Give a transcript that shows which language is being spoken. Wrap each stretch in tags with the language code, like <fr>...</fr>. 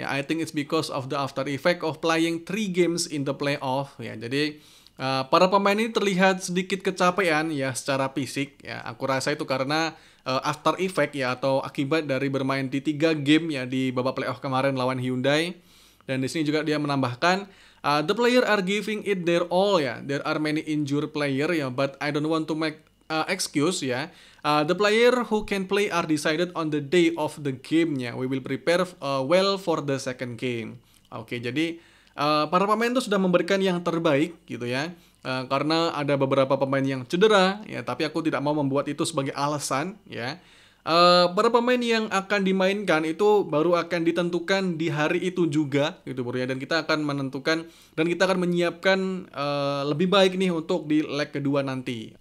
<en>Yeah, I think it's because of the after effect of playing 3 games in the playoff.</en> <id>Ya, jadi para pemain ini terlihat sedikit kecapean ya secara fisik. Ya, aku rasa itu karena after effect ya, atau akibat dari bermain di 3 game ya di babak playoff kemarin lawan Hyundai. Dan di sini juga dia menambahkan</id> <en>the player are giving it their all</en> <id>ya.</id> <en>There are many injured player ya, but I don't want to make excuse ya. The player who can play are decided on the day of the game ya. We will prepare well for the second game.</en> <id>Oke, jadi para pemain itu sudah memberikan yang terbaik gitu ya. Karena ada beberapa pemain yang cedera ya, tapi aku tidak mau membuat itu sebagai alasan ya. Para pemain yang akan dimainkan itu baru akan ditentukan di hari itu juga gitu bro ya, dan kita akan menentukan dan kita akan menyiapkan lebih baik nih untuk di leg kedua nanti.</id>